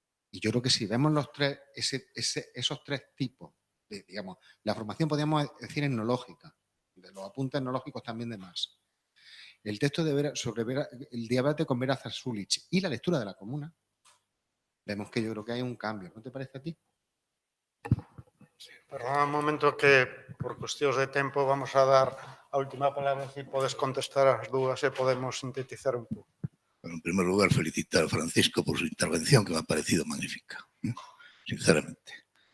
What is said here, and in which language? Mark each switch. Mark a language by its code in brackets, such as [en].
[es] Y yo creo que si vemos los tres, esos tres tipos, digamos, la formación podríamos decir etnológica, de los apuntes etnológicos también de Marx, el texto sobre el debate con Vera Zasulich y la lectura de la Comuna, vemos que yo creo que hay un cambio. ¿No te parece a ti? [gl] Sí, perdona un momento que por cuestións de tempo vamos a dar a última palabra, se podes contestar as dúas e podemos sintetizar un pouco. [es] Bueno, en primer lugar, felicitar a Francisco por su intervención, que me ha parecido magnífica, sinceramente.